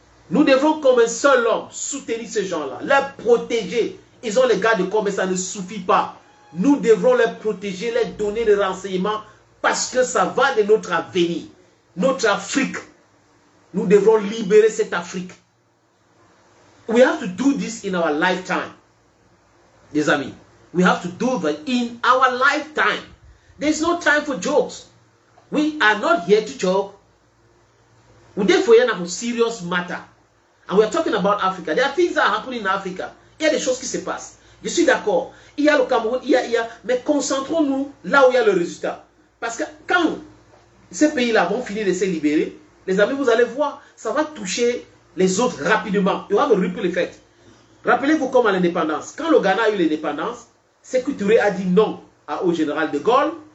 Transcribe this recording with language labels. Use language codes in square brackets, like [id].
[fr] Nous devons comme un seul homme soutenir ces gens-là, les protéger. Ils ont les gardes corps, mais ça ne suffit pas. Nous devrons les protéger, les donner des renseignements parce que ça va de notre avenir, notre Afrique. Nous devrons libérer cette Afrique. [en] We have to do this in our lifetime. [fr] Les amis, [en] we have to do that in our lifetime. There's no time for jokes. We are not here to joke. We're there for a serious matter. And we are talking about Africa. There are things that are happening in Africa. [fr] Il y a des choses qui se passent. Je suis d'accord. Il y a le Cameroun, mais concentrons-nous là où il y a le résultat. Parce que quand ces pays-là vont finir de se libérer, les amis, vous allez voir, ça va toucher les autres rapidement. Il y aura le ripple effect. Rappelez-vous comme à l'indépendance. Quand le Ghana a eu l'indépendance, Sékou Touré a dit non au général de Gaulle.